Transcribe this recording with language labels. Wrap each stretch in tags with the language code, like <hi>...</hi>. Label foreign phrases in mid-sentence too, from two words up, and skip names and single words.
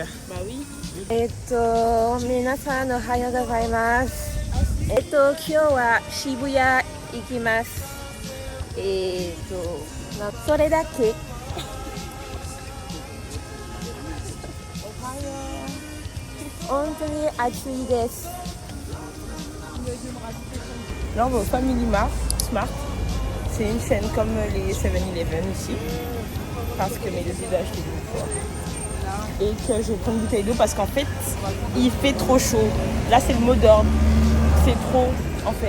<fr>Bah oui.</fr> <ja>皆さんおはようございます。今日は渋谷行きます。それだけ。本当に暑いです。</ja> <fr>Là, on va au Family Mart, Smart. C'est une chaîne comme les 7-Eleven ici. Parce que mes deux idées acheté une fois. Et que je prends une bouteille d'eau parce qu'en fait, il fait trop chaud. Là, c'est le mot d'ordre. C'est trop, en fait.</fr>